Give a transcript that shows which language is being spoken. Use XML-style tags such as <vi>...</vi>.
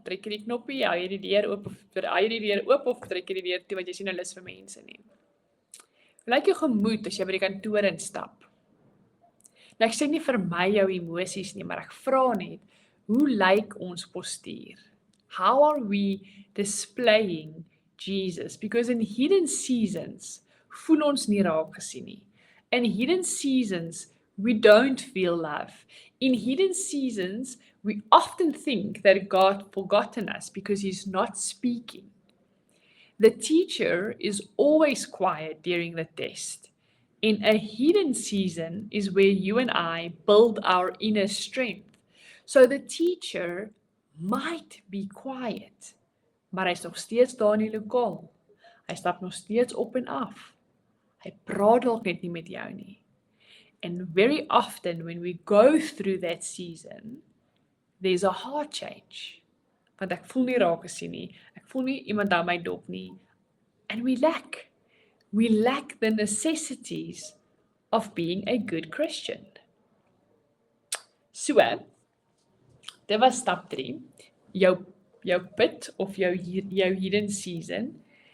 <af>Trek jy die knoppie, hou jy die deur oop of trek jy die deur toe want jy sien hulle is vir mense nie? Hoe lyk jou gemoed as jy by die kantoor instap? Nou ek sê nie vir my jou emosies nie, maar ek vra net, hoe lyk ons postuur?</af> <en>How are we displaying Jesus? Because in hidden seasons,</en> <af>voel ons nie raak gesien nie.</af> <en>In hidden seasons, we don't feel love. In hidden seasons, we often think that God forgotten us because he's not speaking. The teacher is always quiet during the test. In a hidden season is where you and I build our inner strength. So the teacher might be quiet,</en> <af>maar hy is nog steeds daar in die lokaal. Hy stap nog steeds op en af. Hy praat dalk net nie met jou nie.</af> <en>And very often when we go through that season, there's a heart change.</en> <af>Want ek voel nie raak gesien nie. Ek voel nie iemand aan my dop nie.</af> <en>And we lack the necessities of being a good Christian.</en> <af>So, dit was stap 3. Jou pit of jou</af> <en>hidden season.</en>